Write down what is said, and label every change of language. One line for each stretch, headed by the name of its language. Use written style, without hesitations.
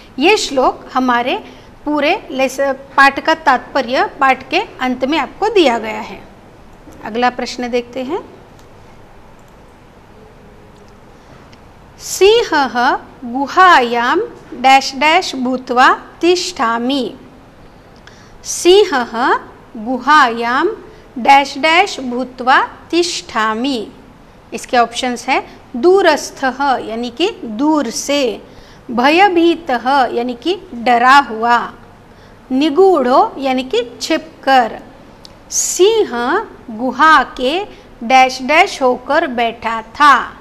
Hindi: ये श्लोक हमारे पूरे पाठ का तात्पर्य पाठ के अंत में आपको दिया गया है। अगला प्रश्न देखते हैं,
Sanskrit: सिंहः गुहायां डैश डैश भूत्वा तिष्ठामि। सिंहः गुहायां डैश डैश भूत्वा तिष्ठामि।
Hindi: इसके ऑप्शंस है दूरस्थः यानी कि दूर से, भयभीतः यानी कि डरा हुआ, निगूढ़ो यानी कि छिपकर। सिंह गुहा के डैश डैश होकर बैठा था।